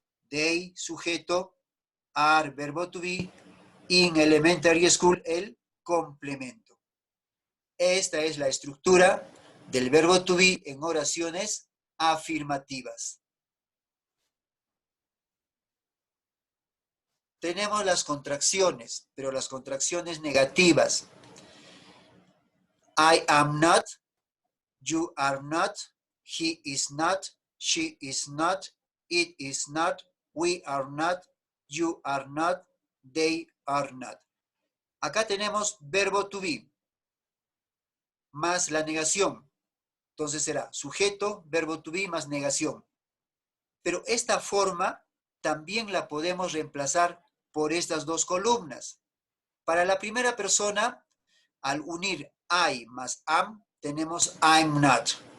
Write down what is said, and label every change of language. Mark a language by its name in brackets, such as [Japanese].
[English] They, sujeto, are, verbo to be, in elementary school, el complemento. [Spanish] Esta es la estructura del verbo to be en oraciones afirmativas. Tenemos las contracciones, pero las contracciones negativas. [English] I am not, you are not, he is not, she is not, it is not, we are not, you are not, they are not. [Spanish] Acá tenemos verbo to be más la negación. Entonces será sujeto, verbo to be más negación. Pero esta forma también la podemos reemplazar por estas dos columnas. Para la primera persona, al unir I más am, tenemos I'm not.